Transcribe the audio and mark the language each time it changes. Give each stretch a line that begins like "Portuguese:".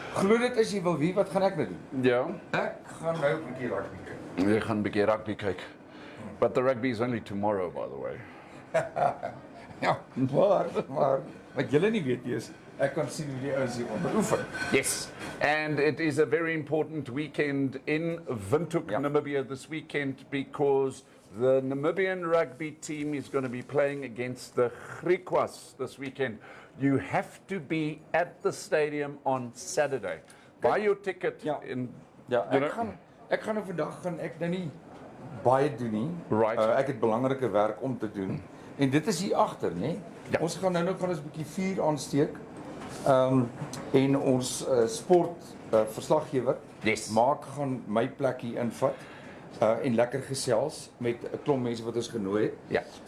Afrikaans: Glo dit as jy wil weet, wat gaan ek nou doen? Ja. Ek gaan nou 'n bietjie rugby kyk. Jy gaan 'n bietjie rugby kyk.
English: But the rugby is only tomorrow, by the way.
Afrikaans: Ja, maar wat julle nie weet is, ek kan sien hoe die ouens hier onderoefen.
English: Yes, and it is a very important weekend in Windhoek, Namibia this weekend, because the Namibian rugby team is going to be playing against the Griquas this weekend. You have to be at the stadium on Saturday. Buy your ticket in...
Afrikaans: Ja, ek gaan nou vandag ek nou nie baie doen nie.
English: Right.
Afrikaans: Ek het belangrike werk om te doen. En dit is hier agter, né? Ja. Ons gaan nou gaan ons 'n bietjie vuur aansteek. En ons sport verslaggewer Maak gaan my plek hier invat en lekker gesels met 'n klomp mense wat ons genooi het.